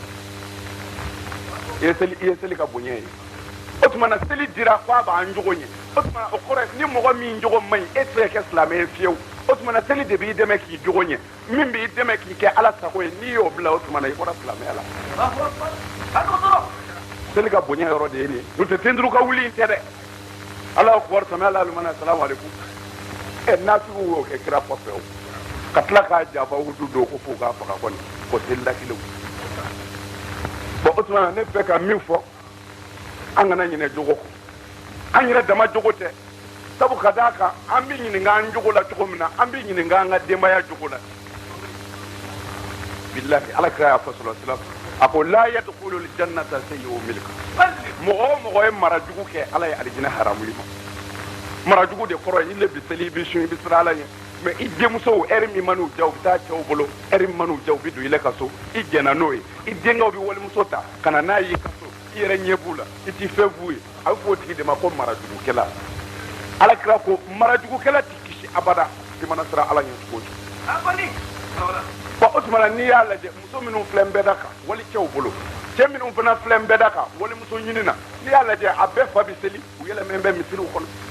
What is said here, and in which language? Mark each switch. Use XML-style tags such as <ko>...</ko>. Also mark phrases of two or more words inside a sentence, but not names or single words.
<bm>ye i ye seli ka bonya ye o tuma na seli dira k'a b'an jogo ye o tuma na o kɔrɔ ni mɔgɔ min jogo man ɲi e tɛ se ka kɛ silamɛ ye fiyewu o tuma na seli de b'i dɛmɛ k'i jogo ɲɛ min b'i dɛmɛ k'i kɛ ala sago ye n'i y'o bila o tuma na i bɔra silamɛya la seli ka bonya yɔrɔ de ye nin ye n'o tɛ tenduru ka wuli in tɛ dɛ</bm> <ar>الله أكبر سمع الله لمن السلام عليكم</ar> <bm>nasibu y'o kɛ kira kɔfɛ o ka tila k'a jaba wudu don ko fo k'a faga kɔni ko seli la kelen bon o tuma na ne bɛ ka min fɔ an kana ɲinɛ jogo kɔ an yɛrɛ dama jogo tɛ sabu ka d'a kan an bɛ ɲininka an jogo la cogo min na an bɛ ɲininka an ka denbaya jogo la bilahi ala kira y'a fɔ</bm> <ar>صلى الله عليه وسلم</ar> <bm>a ko</bm> <ar>لا يدخل الجنة سيء الملكة</ar> <bm>mɔgɔ o mɔgɔ ye mara jugu kɛ ala ye alijinɛ haramu i ma mara jugu de kɔrɔ ye i le bi seli i bi sun i bi siran ala ɲɛ mais i denmusow ɛri min man'u diya u bɛ taa cɛw bolo ɛri min man'u diya u bɛ don i la ka so i jɛnna n'o ye i denkɛw bɛ walimuso ta ka na n'a ye i ka so i yɛrɛ ɲɛ b'u la i t'i fɛn f'u ye a bɛ fɔ o tigi de ma ko mara jugukɛla ala kira ko mara jugukɛla t'i kisi abada i mana siran ala ɲɛ cogo cogo bon o tuma na n'i y'a lajɛ muso minnu filɛ n bɛɛ da kan wali cɛw bolo cɛ minnu fana filɛ n bɛɛ da kan walimuso ɲini na n'i y'a lajɛ a bɛɛ fa bɛ seli u yɛlɛmɛ bɛ misiriw kɔnɔ</bm>